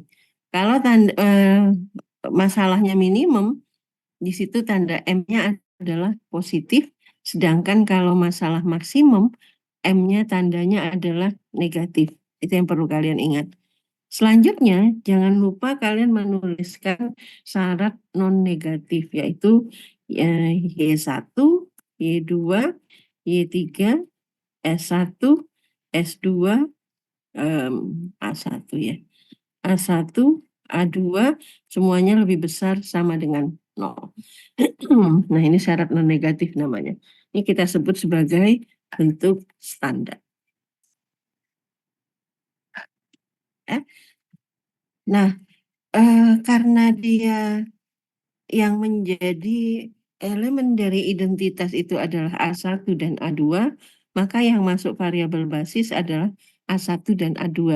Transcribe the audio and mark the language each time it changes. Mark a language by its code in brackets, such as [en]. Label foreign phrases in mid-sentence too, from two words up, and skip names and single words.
[id] Kalau masalahnya minimum, di situ tanda M-nya adalah positif, sedangkan kalau masalah maksimum, M-nya tandanya adalah negatif. Itu yang perlu kalian ingat. Selanjutnya, jangan lupa kalian menuliskan syarat non-negatif, yaitu Y1, Y2, Y3, S1, S2, A1 ya. A1, A2, semuanya lebih besar sama dengan 0. Nah, ini syarat non-negatif namanya. Ini kita sebut sebagai bentuk standar. Nah, karena dia yang menjadi elemen dari identitas itu adalah A1 dan A2, maka yang masuk variabel basis adalah A1 dan A2.